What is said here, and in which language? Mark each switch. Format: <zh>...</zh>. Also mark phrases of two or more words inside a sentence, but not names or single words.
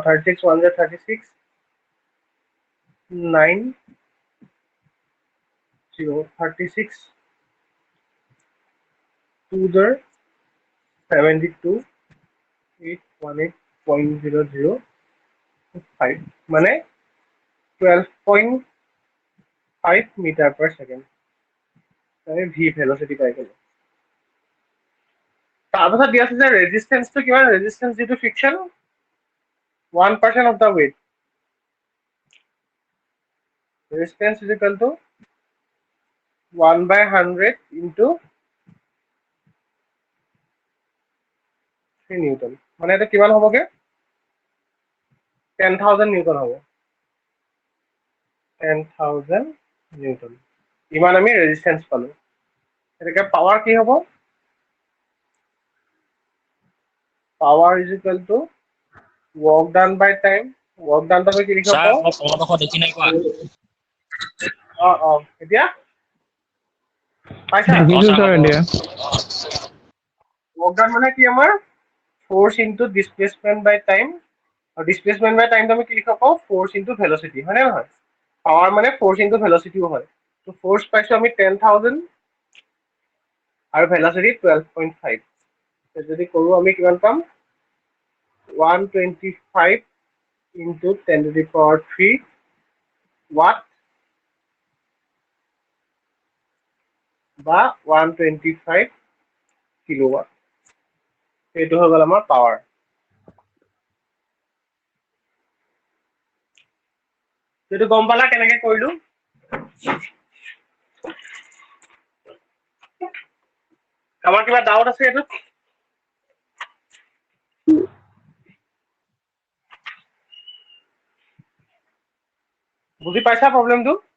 <as>36 1 * 36 9 0 36 2 * 72 818.005 মানে 12.5 মিটাৰ পাৰ ছেকেণ্ড। আমি ভি ভেলোচিটি পাই গ'লো। তাৰপাছত দিয়া আছে যে ৰেজিষ্টেন্সটো কিমান?</as> <en>Resistance due to friction 1% of the weight. Resistance is equal to 1/100 into 3 নিউটন।</en> <as>মানে এটা কিমান হ'বগে? 10,000 নিউটন হ'ব। 10,000 নিউটন। ইমান আমি ৰেজিষ্টেন্স পালো। এটাকে পাৱাৰ কি হ'ব?</as> <en>Power is equal to work done by time. Work done</en> <as>to আমি কি লিখিব পাৰো? এতিয়া পাইছা?</as> <en>work done</en> <as>মানে কি আমাৰ?</as> <en>Force into displacement by time.</en> <as>আৰু</as> <en>displacement by time</en> <as>আমি কি লিখিব পাৰো?</as> <en>Force into velocity,</en> <as>হয় নে নহয়? Power মানে</as> <en>force into velocity</en> <as>হয়। তো force পাইছো আমি 10,000 আৰু velocity 12.5। যদি কৰো আমি কিমান পাম? 125</as> <en>into 10 to the power 3 watt</en> <as>বা 125 কিলোৱাট এইটো হৈ গ'ল আমাৰ পাৱাৰ এইটো গম পালা কেনেকে কৰিলো আমাৰ কিবা ডাউট আছে এইটো বুজি পাইছা প্ৰবলেমটো</as>